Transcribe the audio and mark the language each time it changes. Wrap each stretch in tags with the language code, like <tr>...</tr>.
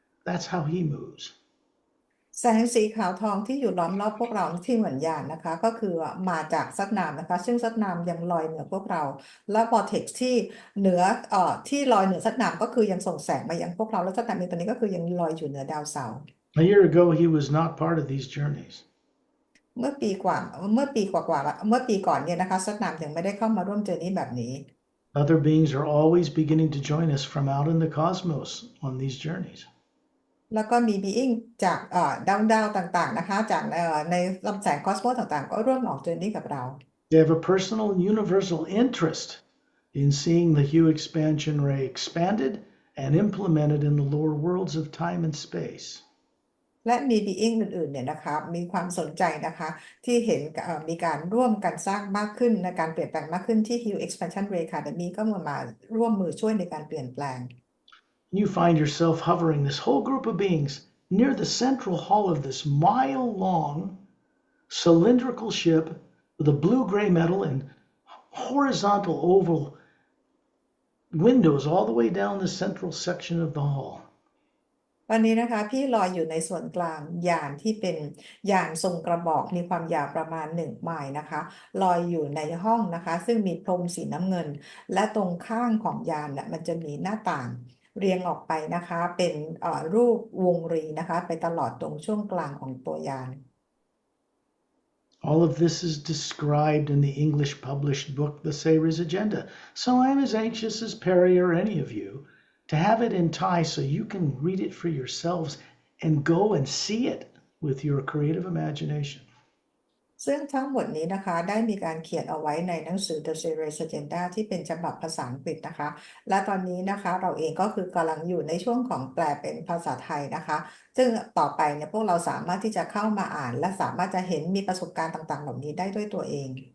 <en>That's how he moves.</en> <th>แสงสีขาวทองที่อยู่ล้อมรอบพวกเราที่เหมือนยานนะคะก็คือมาจากซัดนามนะคะซึ่งซัดนามยังลอยเหนือพวกเราและวอร์เท็กซ์ที่เหนือที่ลอยเหนือซัดนามก็คือยังส่งแสงมายังพวกเราแล้วซัดนามเองตอนนี้ก็คือยังลอยอยู่เหนือดาวเสาร์</th> <en>A year ago, he was not part of these journeys.</en> <th>เมื่อปีกว่าเมื่อปีกว่าๆเมื่อปีก่อนเนี่ยนะคะสักนามถึงไม่ได้เข้ามาร่วมเจอร์นี่แบบนี้</th> <en>Other beings are always beginning to join us from out in the cosmos on these journeys.</en> <th>แล้วก็มีบีอิงจากดาวต่างๆนะคะจากในลำแสงคอสโมสต่างๆก็ร่วมออกเจอร์นี่กับเรา</th> <en>They have a personal and universal interest in seeing the Hue expansion ray expanded and implemented in the lower worlds of time and space.</en> <th>และมีบีอิงอื่นๆเนี่ยนะคะมีความสนใจนะคะที่เห็นมีการร่วมกันสร้างมากขึ้นในการเปลี่ยนแปลงมากขึ้นที่ Hue Expansion Ray Academy ก็มาร่วมมือช่วยในการเปลี่ยนแปลง</th> <en>You find yourself hovering, this whole group of beings, near the central hull of this mile-long cylindrical ship with a blue-gray metal and horizontal oval windows all the way down the central section of the hull.</en> <th>วันนี้นะคะพี่ลอยอยู่ในส่วนกลางยานที่เป็นยานทรงกระบอกมีความยาวประมาณ1 ไมล์นะคะลอยอยู่ในห้องนะคะซึ่งมีพรมสีน้ำเงินและตรงข้างของยานน่ะมันจะมีหน้าต่างเรียงออกไปนะคะเป็นรูปวงรีนะคะไปตลอดตรงช่วงกลางของตัวยาน</th> <en>All of this is described in the English published book, The Sayr's Agenda. So I'm as anxious as Pari or any of you to have it in Thai so you can read it for yourselves and go and see it with your creative imagination.</en> <th>ซึ่งทั้งหมดนี้นะคะได้มีการเขียนเอาไว้ในหนังสือ The Sayr's Agenda ที่เป็นฉบับภาษาอังกฤษนะคะและตอนนี้นะคะเราเองก็คือกำลังอยู่ในช่วงของแปลเป็นภาษาไทยนะคะซึ่งต่อไปเนี่ยพวกเราสามารถที่จะเข้ามาอ่านและสามารถจะเห็นมีประสบการณ์ต่างๆเหล่านี้ได้ด้วยตัวเอง</th>